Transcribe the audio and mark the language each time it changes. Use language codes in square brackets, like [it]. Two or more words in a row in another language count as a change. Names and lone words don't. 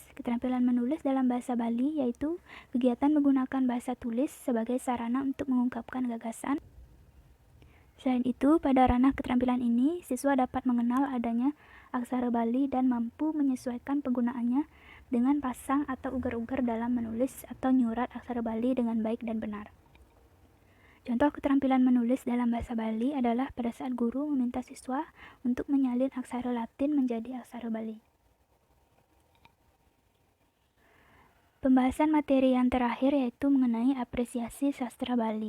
[id] Keterampilan menulis dalam bahasa Bali yaitu kegiatan menggunakan bahasa tulis sebagai sarana untuk mengungkapkan gagasan. Selain itu, pada ranah keterampilan ini, siswa dapat mengenal adanya aksara Bali dan mampu menyesuaikan penggunaannya dengan pasang atau ugar-ugar dalam menulis atau nyurat aksara Bali dengan baik dan benar. Contoh keterampilan menulis dalam bahasa Bali adalah pada saat guru meminta siswa untuk menyalin aksara Latin menjadi aksara Bali. Pembahasan materi yang terakhir yaitu mengenai apresiasi sastra Bali.